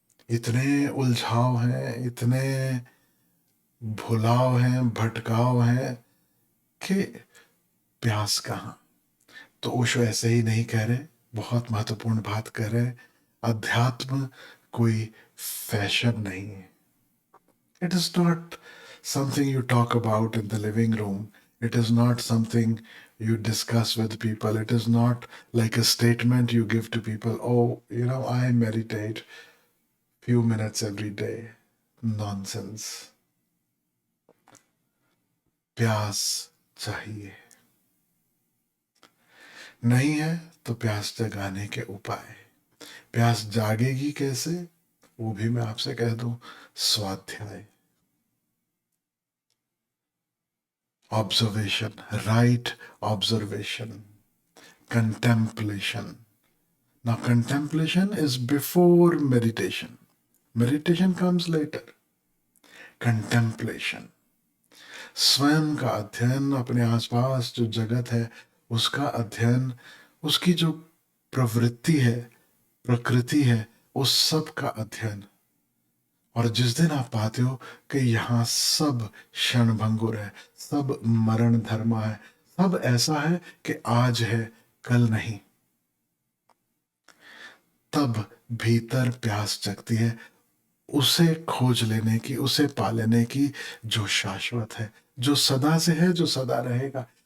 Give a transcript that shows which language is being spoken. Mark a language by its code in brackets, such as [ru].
[hi] इतने उलझाव हैं, इतने भुलाव हैं, भटकाव हैं कि प्यास कहाँ। तो ओशो ऐसे ही नहीं कह रहे, बहुत महत्वपूर्ण बात कह रहे। अध्यात्म कोई फैशन नहीं है। [en] It is not something you talk about in the living room. It is not something you discuss with people. It is not like a statement you give to people. Oh, I meditate few minutes every day. Nonsense. [hi] प्यास चाहिए, नहीं है तो प्यास जगाने के उपाय। प्यास जागेगी कैसे, वो भी मैं आपसे कह दूं, स्वाध्याय, observation, [en] Right observation, contemplation. Now, contemplation is before meditation. Meditation comes later. Contemplation. [hi] स्वयं का अध्ययन, अपने आसपास जो जगत है उसका अध्ययन, उसकी जो प्रवृत्ति है, प्रकृति है, उस सब का अध्ययन। और जिस दिन आप पाते हो कि यहाँ सब क्षणभंगुर है, सब मरण धर्मा है, सब ऐसा है कि आज है कल नहीं, तब भीतर प्यास जगती है उसे खोज लेने की, उसे पा लेने की, जो शाश्वत है, जो सदा से है, जो सदा रहेगा।